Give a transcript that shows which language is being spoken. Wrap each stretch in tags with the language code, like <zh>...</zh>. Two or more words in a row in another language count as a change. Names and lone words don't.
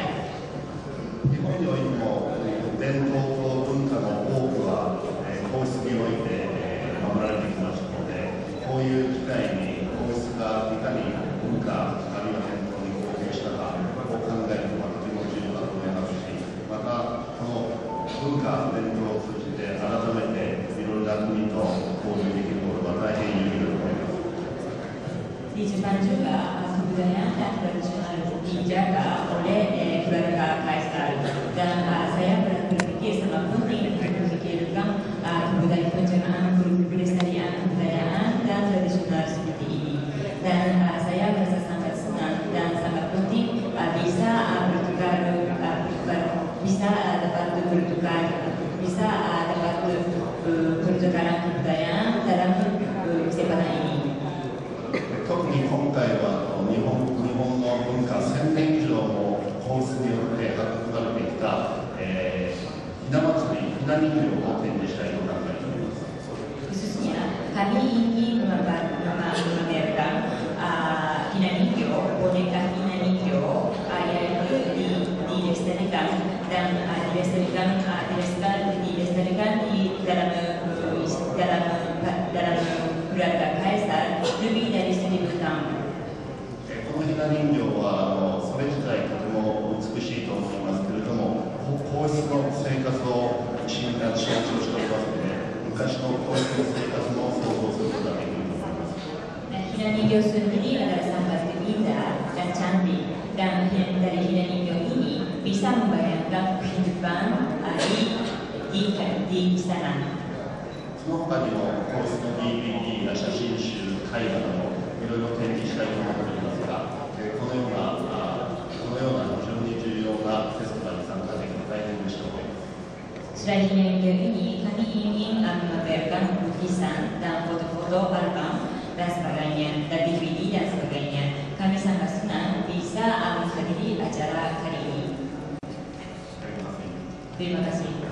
<ja>日本においても伝統と文化の多くは皇室において守られてきましたので、こういう機会に皇室がいかに文化あるいは伝統に貢献したかを考えるのはとても重要だと思いますし、またこの文化伝統を通じて改めていろいろな国と交流できることが大変有意義だと思います。</ja> <id>Di Jepang juga kebudayaan dan tradisional dijaga oleh keluarga Kaisar, dan saya berpikir sangat penting untuk memikirkan kebudayaan pencernaan pelestarian kebudayaan dan tradisional seperti ini. Dan saya merasa sangat senang dan sangat penting bisa dapat pertukaran kebudayaan dalam kesempatan ini.</id> <ja>特に今回は日本の文化1000年以上も皇室によって育まれてきた、ひな祭り、ひな人形を展示したいと考えております。</ja> <id>Khususnya kami ingin memamerkan Hina Ningyo, boneka Hina Ningyo yaitu dilestarikan dan dilestarikan di dalam keluarga Kaisar lebih dari 1000 tahun.</id> <ja>このひな人形はそれ自体とても美しいと思いますけれども、皇室の生活を象徴しておりますので、昔の皇室の生活も想像することができると思います。</ja> <id>Hina Ningyo sendiri adalah sangat indah dan cantik, dan dari Hina Ningyo ini bisa membayangkan kehidupan di istana.</id> <ja>その他にも皇室の DVD や写真集、絵画などいろいろ展示したいと思っていますが、このような非常に重要なフェスティバルに参加できて大変嬉しく思います。</ja> <id>Selain yang ini, kami ingin memamerkan lukisan dan foto-foto album dan sebagainya, dan DVD dan sebagainya. Kami sangat senang bisa menghadiri acara kali ini. Terima kasih.</id>